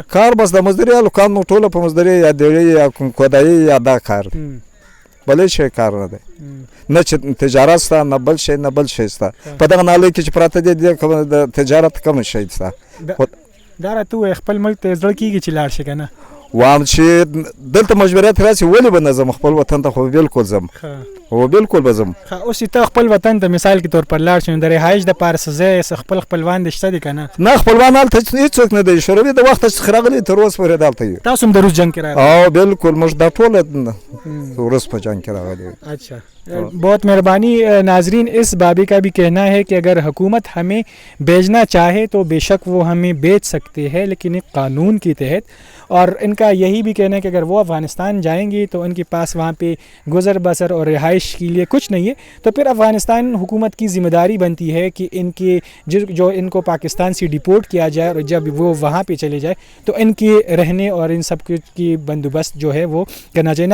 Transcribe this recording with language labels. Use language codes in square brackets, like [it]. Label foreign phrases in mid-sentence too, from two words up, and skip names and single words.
[ps] کار بس د مزدوري هلکان مو ټوله په مزدوري یا دیړۍ یا کودایي یا دا کار بل شی کار نه دی نه چې تجارت شته نه بل شی نه بل شی شته په دغه نالۍ کې چې پراته دي د تجارت کم شی شته. دا راته ووایه خپل ملک ته زړه کېږي چې لاړ شي که نه؟ وایم چې دلته مجبوریت راشي ولې به نه ځم خپل وطن ته خو بالکل ځم او بالکل به ځم. اوس چې ته خپل وطن ته [ur] مثال کے طور پر [ps] لاړ شي نو د رهایش دپاره څه ځای خپل خپلوان دې شته دي که نه؟ نه خپلوان هلته هېڅوک نه دی شوروي د وخته چې راغلي تر اوسه پورې دلته یو. تاسو هم د روس جنگ کې راغلي؟ او بالکل موږ دا ټوله روس په جنگ کې راغلي. [ur] اچھا بہت مہربانی. ناظرین اس بابے کا بھی کہنا ہے کہ اگر حکومت ہمیں بیچنا چاہے تو بے شک وہ ہمیں بیچ سکتے ہیں لیکن ایک قانون کے تحت. اور ان کا یہی بھی کہنا ہے کہ اگر وہ افغانستان جائیں گی تو ان کے پاس وہاں پہ گزر بسر اور رہائش کے لیے کچھ نہیں ہے تو پھر افغانستان حکومت کی ذمہ داری بنتی ہے کہ ان کے جو ان کو پاکستان سے ڈپورٹ کیا جائے اور جب وہ وہاں پہ چلے جائے تو ان کے رہنے اور ان سب کی بندوبست جو ہے وہ کرنا چاہیے.